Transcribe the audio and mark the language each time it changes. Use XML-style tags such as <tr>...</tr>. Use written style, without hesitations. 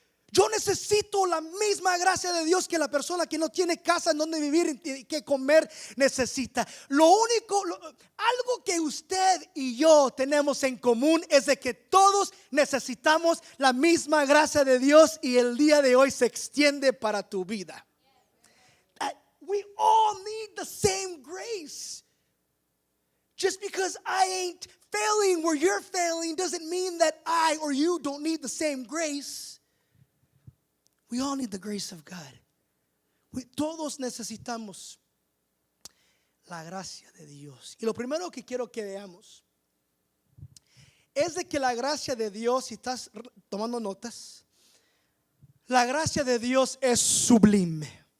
<es>Yo necesito la misma gracia de Dios que la persona que no tiene casa en donde vivir y que comer necesita. Algo que usted y yo tenemos en común es de que todos necesitamos la misma gracia de Dios y el día de hoy se extiende para tu vida.</es> <en>We all need the same grace. Just because I ain't failing where you're failing doesn't mean that I or you don't need the same grace. We all need the grace of God.</en> <es>Todos necesitamos la gracia de Dios. Y lo primero que quiero que veamos es de que la gracia de Dios, si estás tomando notas, la gracia de Dios es sublime.</es>